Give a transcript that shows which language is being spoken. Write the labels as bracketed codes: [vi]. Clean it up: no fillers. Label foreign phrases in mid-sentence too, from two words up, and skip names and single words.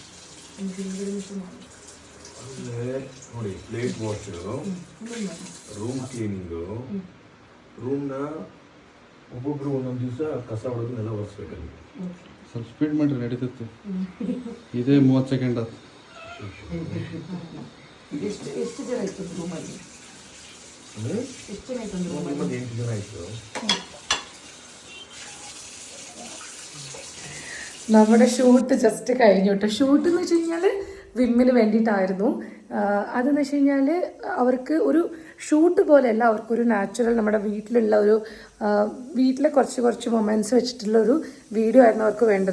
[kn] ಅಂದರೆ ನೋಡಿ [en] plate wash room cleaning [kn] ರೂಮ್ನ ಒಬ್ಬೊಬ್ರು ಒಂದೊಂದು ದಿವಸ ಕಸ ಹೊಡೆದನ್ನೆಲ್ಲ ಒರೆಸ್ಬೇಕಲ್ಲಿ. ಸ್ವಲ್ಪ ಸ್ಪೀಡ್ ಮಾಡಿರಿ ನಡೀತೈತಿ. ಇದೇ 30 ಸೆಕೆಂಡ್ ಅದು. ಎಷ್ಟು ಜನ ಇತ್ತು ರೂಮಲ್ಲಿ? ಎಷ್ಟು ಜನ ಇತ್ತು ನಿಮ್ಮದು 8 ಜನ ಇತ್ತು. [ml] നമ്മുടെ [en] shoot just [ml] കഴിഞ്ഞു കേട്ടോ. ഷൂട്ട് എന്ന് വെച്ച് കഴിഞ്ഞാൽ വിമ്മിന് വേണ്ടിയിട്ടായിരുന്നു. അതെന്ന് വെച്ച് കഴിഞ്ഞാൽ അവർക്ക് ഒരു ഷൂട്ട് പോലെയല്ല, അവർക്കൊരു നാച്ചുറൽ നമ്മുടെ വീട്ടിലുള്ള ഒരു വീട്ടിലെ കുറച്ച് മൊമെൻറ്റ്സ് വെച്ചിട്ടുള്ള ഒരു വീഡിയോ ആയിരുന്നു അവർക്ക് വേണ്ടത്.